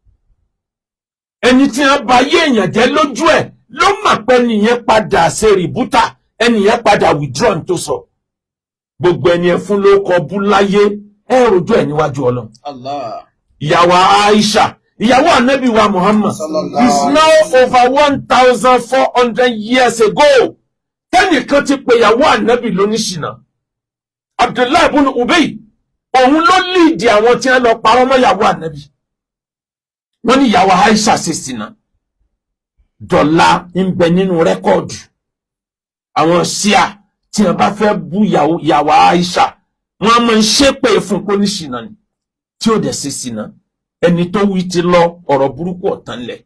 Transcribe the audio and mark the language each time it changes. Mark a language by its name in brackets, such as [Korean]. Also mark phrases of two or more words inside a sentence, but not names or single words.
[Yoruba] Ẹni tí wọ́n bá yí èèyàn jẹ́ lójú ẹ̀ ló mà pé nìyẹn padà ṣe rìbútà, ẹnìyẹn padà withdraw tó sọ. Gbogbo ẹni ẹ fún ló kọ bú láyé ẹ rojú ẹ níwájú Ọlọ́run. Allah. Ìyàwó Aisha, ìyàwó Ànábì wa Muhammad [English] is now over 1,400 years ago. [Yoruba] Tẹ́nìkan ti pe ìyàwó Ànábì lóníṣìnà. Abdullahi ibn Ubay, òun ló líìdì àwọn tí wọ́n lọ parọ́ mọ́ ìyàwó Ànábì. Wọ́n ní ìyàwó Aisha ṣe ṣìnà. Dọ̀là ń bẹ nínú rẹ́kọ̀dù. Àwọn Ṣíà tí wọ́n bá fẹ́ bú ìyàwó Aisha wọ́n máa ń ṣépè fún kó ní ṣìnà ni tí ó dẹ̀ ṣe ṣìnà ẹni tó wí ti lọ ọ̀rọ̀ burúkú ọ̀tán lẹ̀.